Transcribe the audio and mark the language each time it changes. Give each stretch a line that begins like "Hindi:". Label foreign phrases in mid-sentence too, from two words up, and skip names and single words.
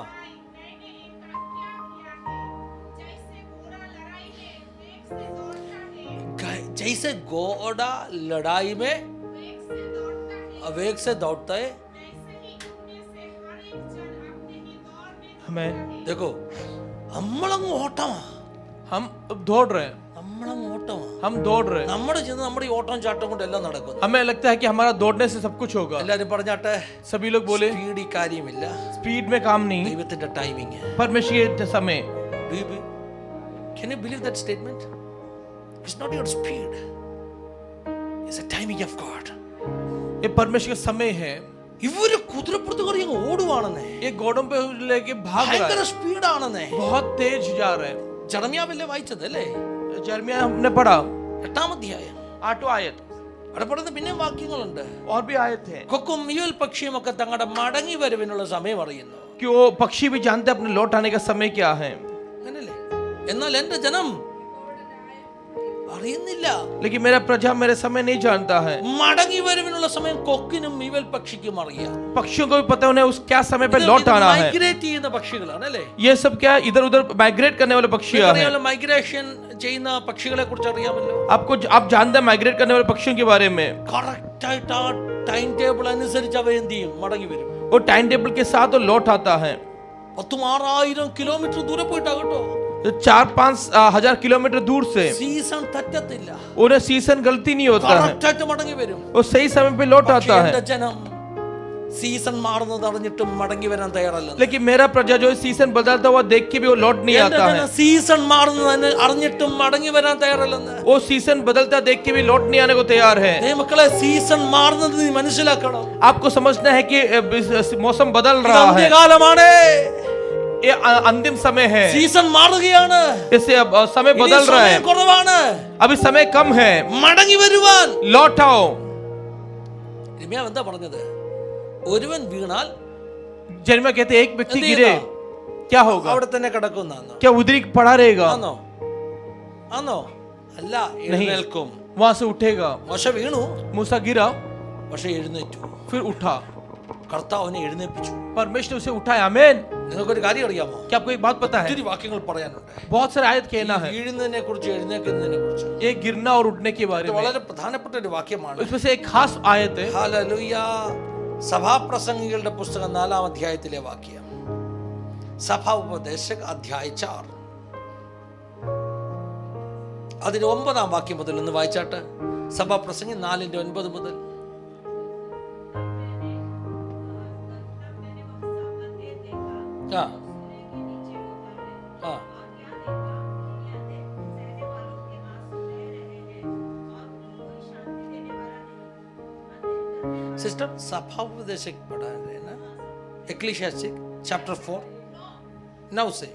Hindi: हाय, मैंने क्या किया है? जैसे घोड़ा लड़ाई में वेग से दौड़ता है, जैसे घोड़ा लड़ाई में वेग से दौड़ता है वेग से दौड़ता है, वैसे ही उनमें से हर एक जन अपने ही दौड़ में हमें
Malayalam: देखो നമ്മളങ്ങ് ഓട്ടമാ,
Hindi: हम दौड़ रहे हैं,
Malayalam: നമ്മളങ്ങ് ഓട്ടമാ.
Hindi: हम दौड़ रहे हैं.
Malayalam: നമ്മുടെ ചെന്ന് നമ്മുടെ ഈ ഓട്ടം ചാട്ടം കൊണ്ട് എല്ലാം നടക്കുന്നു.
Hindi: हमें लगता है कि हमारा दौड़ने से सब कुछ होगा.
Malayalam: എല്ലാരും പറഞ്ഞാട്ടെ,
Hindi: सभी लोग बोले
Malayalam: സ്പീഡ് കാര്യമില്ല,
Hindi: स्पीड में काम नहीं,
Malayalam: ദൈവത്തിന്റെ ടൈമിങ്.
Hindi: परमेश्वर के समय.
English: Can you believe that statement? It's not your speed, it's the timing of God.
Hindi: ये परमेश्वर का समय है.
Malayalam: ഇവര് കുതിരപ്പുറത്ത് കയറി അങ്ങ് ഓടുവാണെന്നേ,
Hindi: ये घोड़ों पे लेके भाग रहा
Malayalam: ഭയങ്കര
Hindi: है,
Malayalam: സ്പീഡാണെന്നേ.
Hindi: बहुत तेज जा रहा है.
Malayalam: ജെറമ്യാവല്ലേ വായിച്ചത് അല്ലേ,
Hindi: यिर्मयाह हमने पढ़ा
Malayalam: 8-ാം അധ്യായം.
Hindi: 8वां आयत.
Malayalam: അവിടെ പറയുന്ന പിന്നെയും വാക്യങ്ങളുണ്ട്.
Hindi: और भी आयत है
Malayalam: കൊക്കും മുയൽ പക്ഷിയും ഒക്കെ തങ്ങളുടെ മടങ്ങി വരവിനുള്ള സമയം അറിയുന്നു.
Hindi: कि वो पक्षी भी जानते हैं अपने लौट आने का समय क्या है.
Malayalam: അങ്ങനല്ലേ? എന്നാൽ എന്റെ ജനം അറിയുന്നില്ല.
Hindi: लेकिन मेरा प्रजा मेरे समय नहीं जानता है.
Malayalam: മടങ്ങി വരവിനുള്ള സമയം കൊക്കിനും മുയൽ പക്ഷിക്കും അറിയാം.
Hindi: पक्षियों को भी पता है उन्हें उस क्या समय पे लौट आना है.
Malayalam: മൈഗ്രേറ്റ് ചെയ്യുന്ന പക്ഷികളാണ് അല്ലേ?
Hindi: ये सब क्या इधर उधर माइग्रेट करने वाले पक्षियां हैं.
Malayalam: മൈഗ്രേഷൻ ചെയ്യുന്ന പക്ഷികളെ കുറിച്ച് അറിയാമല്ലോ.
Hindi: आप जानते हैं माइग्रेट करने वाले पक्षियों के बारे में.
Malayalam: കറക്റ്റ് ആയിട്ട് ആ
English: time table
Malayalam: അനുസരിച്ച് അവ എന്ത് ചെയ്യും, മടങ്ങി വരും.
Hindi: वो
English: time table
Hindi: के साथ वो लौट आता है.
Malayalam: 6,000 കിലോമീറ്റർ ദൂരെ പോയിട്ടാ കേട്ടോ.
Hindi: 4-5 हजार किलोमीटर दूर से.
Malayalam: സീസൺ തെറ്റത്തില്ല,
Hindi: उन्हें सीजन गलती नहीं होता है,
Malayalam: കറക്റ്റ് ആയിട്ട് മടങ്ങി വരും.
Hindi: वो सही समय पे लौट आता है.
Malayalam: എന്റെ ജനം സീസൺ മാറുന്നത് അറിഞ്ഞിട്ടും മടങ്ങി വരാൻ തയ്യാറല്ല.
Hindi: लेकिन मेरा प्रजा जो सीजन बदलता हुआ देख के भी वो लौट नहीं आता है.
Malayalam: സീസൺ മാറുന്നത് അറിഞ്ഞിട്ടും മടങ്ങി വരാൻ തയ്യാറല്ലെന്ന്.
Hindi: वो सीजन बदलता देख के भी लौट नहीं आने को तैयार है.
Malayalam: മക്കളെ, സീസൺ മാറുന്നത് നീ മനസ്സിലാക്കണം.
Hindi: आपको समझना है कि मौसम बदल रहा है.
Malayalam: കാലമാണ്,
Hindi: ये अंतिम समय है.
Malayalam: സീസൺ മാറുകയാണ്,
Hindi: इससे अब समय बदल रहा है.
Malayalam: കുറവാണ്,
Hindi: अभी समय कम है.
Malayalam: മടങ്ങി വരുവാൻ.
Hindi: लौट आओ.
Malayalam: യിരെമ്യാവ് എന്താ പറഞ്ഞത്? ഒരുവൻ വീണാൽ
Hindi: यिर्मयाह कहते एक व्यक्ति
Malayalam: എന്ത്
Hindi: गिरे
Malayalam: ചെയ്യുന്ന?
Hindi: क्या होगा,
Malayalam: അവിടെ തന്നെ കിടക്കുന്നാന്നോ?
Hindi: क्या उधरी पड़ा रहेगा,
Malayalam: ആന്നോ? ആന്നോ? അല്ല, എഴുന്നേൽക്കും.
Hindi: वहां से उठेगा.
Malayalam: മോശ വീണു,
Hindi: मूसा गिरा
Malayalam: പക്ഷെ എഴുന്നേറ്റു.
Hindi: फिर उठा.
Malayalam: കർത്താവ് അവനെ എഴുന്നേൽപ്പിച്ചു.
Hindi: परमेश्वर ने उसे उठाया. आमीन.
Malayalam: നിങ്ങൾക്കൊരു കാര്യം അറിയാമോ?
Hindi: क्या आपको एक बात पता है?
Malayalam: ഒത്തിരി വാക്യങ്ങൾ പറയാനുണ്ട്.
Hindi: बहुत सारे आयत कहना है
Malayalam: വീഴുന്നതിനെ കുറിച്ച്, എഴുന്നേൽക്കുന്നതിനെ കുറിച്ച്.
Hindi: ये गिरना और उठने के बारे
Malayalam: ഇത്
Hindi: में.
Malayalam: വളരെ പ്രധാനപ്പെട്ട ഒരു വാക്യമാണ്.
Hindi: उसमें से एक खास आयत है.
Malayalam: ഹല്ലേലൂയ. സഭാപ്രസംഗികളുടെ പുസ്തകം 4-ാം അധ്യായത്തിലെ വാക്യം. സഭാ ഉപദേശക് അധ്യായം 4 അതിന്റെ 9-ാം വാക്യം മുതൽ ഒന്ന് വായിച്ചാട്ട്. സഭാപ്രസംഗി 4:9 മുതൽ.
Hindi: ആ ആ सिस्टर, सभा उपदेशक पढ़ा रहे ना,
English: Ecclesiastic chapter
Hindi: 4 9 से.